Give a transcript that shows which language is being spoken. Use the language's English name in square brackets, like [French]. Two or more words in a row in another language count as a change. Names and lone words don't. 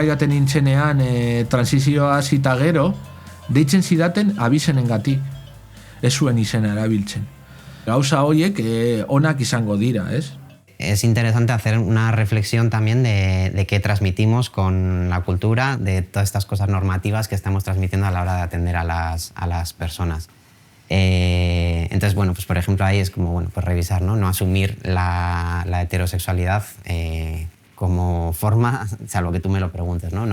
[Basque] joaten nintzenean transizioa zita gero, deitzen zidaten abizenengatik, ez zuen izena erabiltzen. Gauza horiek onak izango dira, ez? [Spanish] es interesante hacer una reflexión también de qué transmitimos con la cultura, de todas estas cosas normativas que estamos transmitiendo a la hora de atender a las personas. Entonces, bueno, pues por ejemplo ahí es como, bueno, pues revisar, ¿no? No asumir la heterosexualidad como forma, salvo que tú me lo preguntes, ¿no?